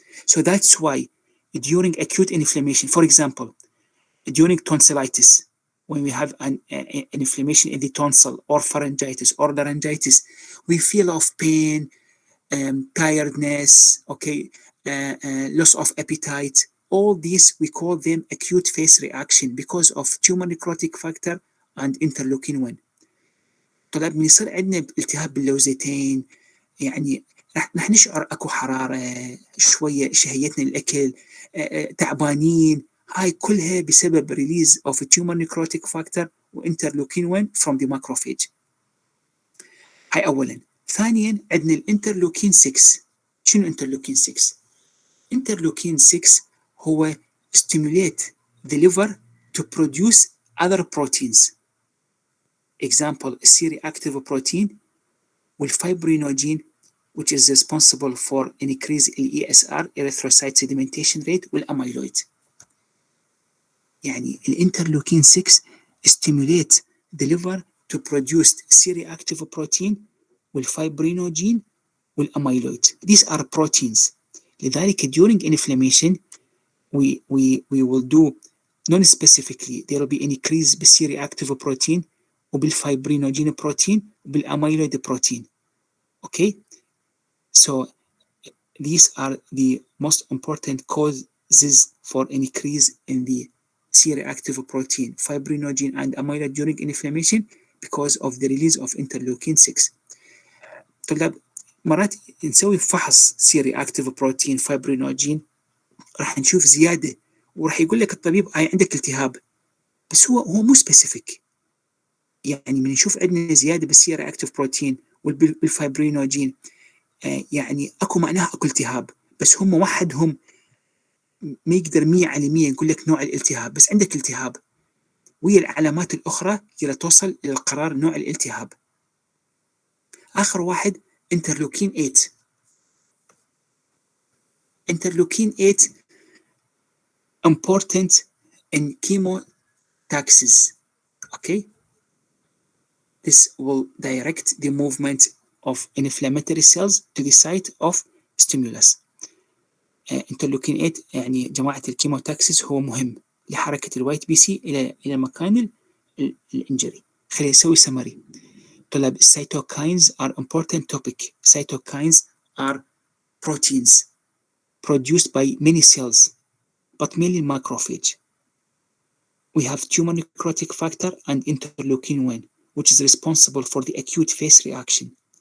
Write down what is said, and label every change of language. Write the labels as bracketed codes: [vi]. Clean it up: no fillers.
[en] So that's why during acute inflammation, for example, during tonsillitis, when we have an inflammation in the tonsil or pharyngitis or laryngitis, we feel of pain, tiredness, okay, loss of appetite. All these, we call them acute phase reaction because of tumor necrotic factor and interleukin 1. [ar] طلاب من يصير عندنا التهاب باللوزتين، يعني رح نشعر اكو حرارة شوية، شهيتنا للأكل، تعبانين، [en] هاي كلها بسبب release of tumor necrotic factor وانترلوكين 1 from the macrophage. [ar] هاي أولا. ثانيا عندنا الانترلوكين 6. [en] شنو interleukin 6؟ Interleukin 6 هو stimulate the liver to produce other proteins. Example, C-reactive protein والfibrinogen, which is responsible for increase in ESR, erythrocyte sedimentation rate, والamyloid. يعني الانترلوكين 6 stimulate the liver to produce C-reactive protein والfibrinogen والamyloid. These are proteins. لذلك during inflammation we will do non-specifically there will be an increase بالC-reactive protein وبالfibrinogen protein وبالamyloid protein. Okay, so these are the most important causes for an increase in the C-reactive protein, fibrinogen and amyloid during inflammation because of the release of interleukin 6. [ar] طلاب مرات نسوي فحص C-reactive protein fibrinogen راح نشوف زيادة وراح يقول لك الطبيب عندك التهاب، بس هو مو سبيسيفيك. يعني من نشوف عندنا زيادة بالC-reactive protein والفايبرينوجين يعني اكو معناها اكو التهاب، بس هم وحدهم ما يقدر 100% يقول لك نوع الالتهاب، بس عندك التهاب ويا العلامات الاخرى الى توصل الى القرار نوع الالتهاب. اخر واحد انترلوكين 8. [en] Interleukin 8 important in chemotaxis. Okay, this will direct the movement of inflammatory cells to the site of stimulus. [ar] انترلوكين 8 يعني جماعة الكيموتاكسيس هو مهم لحركة الوايت بي سي إلى مكان الانجري. خلينا نسوي سمري. [en] طلاب cytokines are important topic. Cytokines are proteins produced by many cells but mainly macrophage. We have tumor necrotic factor and interleukin 1 which is responsible for the acute phase reaction.